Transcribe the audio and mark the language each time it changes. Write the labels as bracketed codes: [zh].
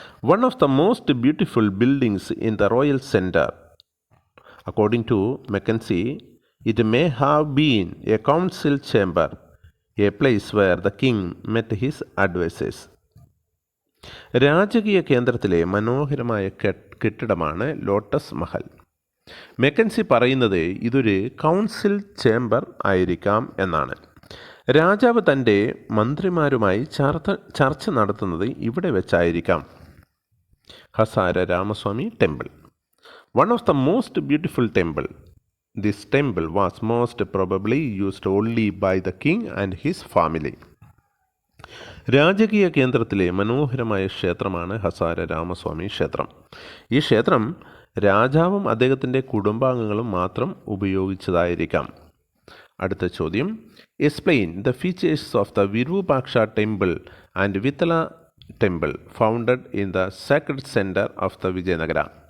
[en] One of the most beautiful buildings in the royal center. According to Mackenzie, it may have been a council chamber, a place where the king met his advisors. [ml] രാജകീയ കേന്ദ്രത്തിലെ മനോഹരമായ കെട്ടിടമാണ് lotus Mahal. McKinsey പറയുന്നത് ഇതൊരു council chamber ആയിരിക്കാം എന്നാണ്. രാജാവ് തൻ്റെ മന്ത്രിമാരുമായി ചർച്ച നടത്തുന്നത് ഇവിടെ വെച്ചായിരിക്കാം. [en] Hazara Ramaswamy temple. One of the most beautiful temple. This temple was most probably used only by the king and his family. [ml] രാജകീയ കേന്ദ്രത്തിലെ മനോഹരമായ ക്ഷേത്രമാണ് ഹസാര രാമസ്വാമി ക്ഷേത്രം. ഈ ക്ഷേത്രം രാജാവും അദ്ദേഹത്തിൻ്റെ കുടുംബാംഗങ്ങളും മാത്രം ഉപയോഗിച്ചതായിരിക്കാം. അടുത്ത ചോദ്യം. [en] Explain the features of the Virupaksha temple and Vittala temple founded in the sacred centre of the Vijayanagara.